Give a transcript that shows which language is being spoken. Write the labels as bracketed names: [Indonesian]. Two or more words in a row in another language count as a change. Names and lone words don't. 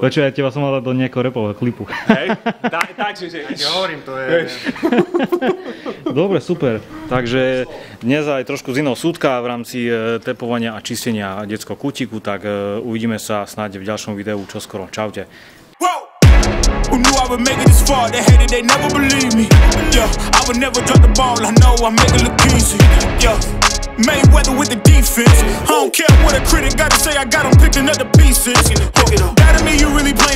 [Slovak] Prečo ja teba som mal dať do nejakého repového klipu. Hej, takže... Ja hovorím, to je... Dobre, super. Takže dnes aj trošku z iného súdka v rámci tepovania a čistenia detského kútiku, tak uvidíme sa snáď v ďalšom videu čoskoro. Čaute. [English] Who knew I would make it this far? They hated, they never believe me. Yeah, I would never drop the ball. I know I make it look easy. Yeah, Mayweather with the defense. I don't care what a critic gotta say. I got 'em picking up the pieces. That to me, you really playing with your life.